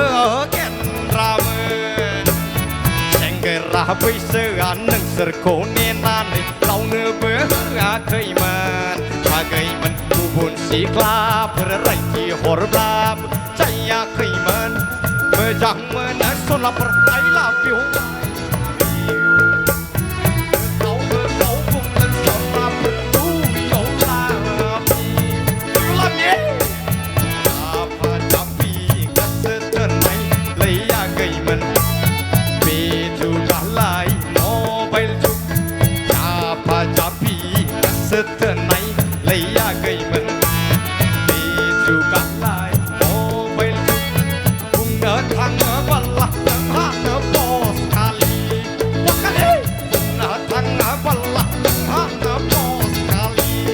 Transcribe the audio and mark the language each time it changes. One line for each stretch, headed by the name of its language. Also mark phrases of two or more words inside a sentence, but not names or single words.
Bodo: गेन्द्रामोन सेंग्रा बैसोआ नोंसोरखौ नेनानै रावनोबो होआखैमोन आगैमोन गुबुन सिख्लाफोर रायथि हरब्लाबो जायाखैमोन मोजां मोनो सनाफोर
English: I love you
Bodo: रावबो राव बुंनो सनाफोर
English: Do you love me
Bodo: जाफा जाफि गोसो थोनाय लैयाखैमोन बे जुगालाय मबाइल जुग जाफा जाफि गोसो थोनाय लैयाखैमोन बे जुगालाय मबाइल जुग बुंनो थाङोबोला जोंहानो पस खालि बुंनो थाङोबोला जोंहानो पस खालि